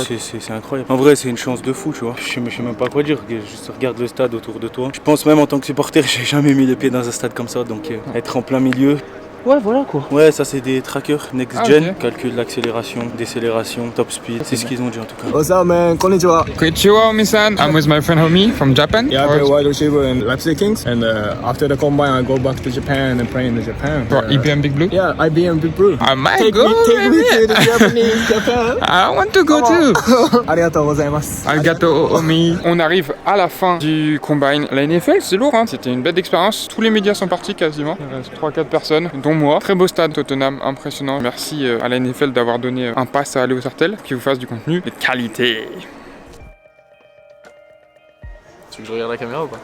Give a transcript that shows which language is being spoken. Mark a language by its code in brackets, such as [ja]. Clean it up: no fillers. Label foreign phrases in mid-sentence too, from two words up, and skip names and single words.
[fr] C'est incroyable. En vrai, c'est une chance de fou, tu vois. Je sais même pas quoi dire. Juste regarde le stade autour de toi. Je pense même en tant que supporter, j'ai jamais mis les pieds dans un stade comme ça. Donc être en plein milieu. Ouais, voilà quoi. Ouais, ça c'est des trackers [en] next gen. [fr] Ok. Calcul l'accélération, décélération, [en] top speed. [fr] C'est ce qu'ils ont dit en tout cas. [en] What's up, man? [ja] Konnichiwa. Konnichiwa, Omi-san. [en] I'm with my friend Homi from Japan. Yeah, I play wide receiver in Leipzig Kings, and after the combine, I go back to Japan and play in Japan. For EPM Big Blue? Yeah, IBM Big Blue. I might Take go, me to maybe. the Japanese Japan. I want to go too. [ja] ありがとうございます。 Arigato Omi. [fr] On arrive à la fin du combine. La NFL, c'est lourd, hein. C'était une belle expérience. Tous les médias sont partis quasiment. Il reste 3-4 personnes, dont moi. Très beau stade, Tottenham, impressionnant. Merci à la NFL d'avoir donné un pass à aller au Sartel, qui vous fasse du contenu de qualité. Tu veux que je regarde la caméra ou pas?